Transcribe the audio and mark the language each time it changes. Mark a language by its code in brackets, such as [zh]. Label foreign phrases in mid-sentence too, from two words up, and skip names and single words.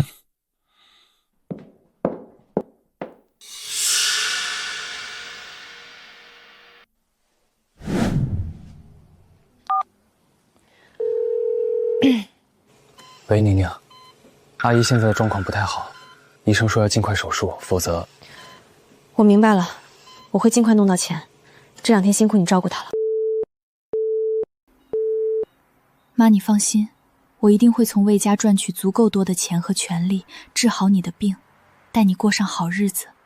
[zh] 喂，宁宁，阿姨现在的状况不太好，医生说要尽快手術，否則…… 我明白了，我會盡快弄到錢。這兩天辛苦你照顧她了。媽，你放心，我一定會從魏家賺取足夠多的錢和權力，治好你的病，帶你過上好日子。